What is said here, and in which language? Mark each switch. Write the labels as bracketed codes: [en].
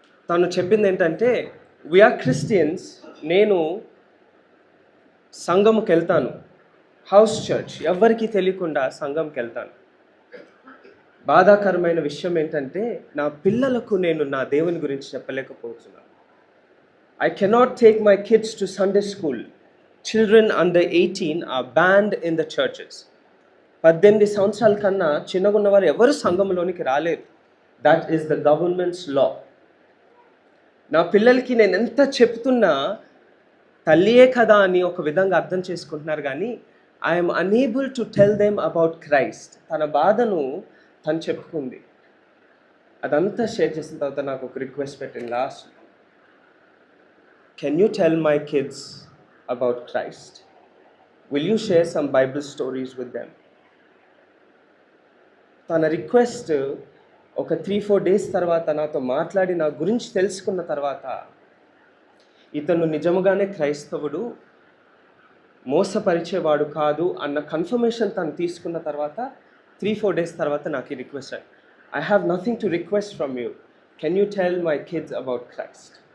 [te] తను చెప్పింది ఏంటంటే, [en] we are Christians, [te] నేను సంఘంకి వెళ్తాను, హౌస్ చర్చ్, ఎవరికి తెలియకుండా సంఘంకి వెళ్తాను. బాధాకరమైన విషయం ఏంటంటే, నా పిల్లలకు నేను నా దేవుని గురించి చెప్పలేకపోతున్నాను. [en] I cannot take my kids to Sunday school. Children under 18 are banned in the churches. [te] 18 సంవత్సరాల కన్నా చిన్నగా ఉన్నవారు ఎవరు సంఘంలోనికి రాలేరు. [en] That is the government's law. [te] నా పిల్లలకి నేను ఎంత చెప్తున్నా తల్లియే కదా అని ఒక విధంగా అర్థం చేసుకుంటున్నారు, కానీ [en] I'm unable to tell them about Christ. [te] తన బాధను తను చెప్పుకుంది. అదంతా షేర్ చేసిన తర్వాత నాకు ఒక రిక్వెస్ట్ పెట్టింది last, [en] can you tell my kids about Christ? Will you share some Bible stories with them? [te] తన రిక్వెస్ట్ ఒక 3-4 డేస్ తర్వాత నాతో మాట్లాడి నా గురించి తెలుసుకున్న తర్వాత, ఇతను నిజముగానే క్రైస్తవుడు, మోసపరిచేవాడు కాదు అన్న కన్ఫర్మేషన్ తను తీసుకున్న తర్వాత 3-4 డేస్ తర్వాత నాకు ఈ request, [en] I have nothing to request from you, can you tell my kids about Christ?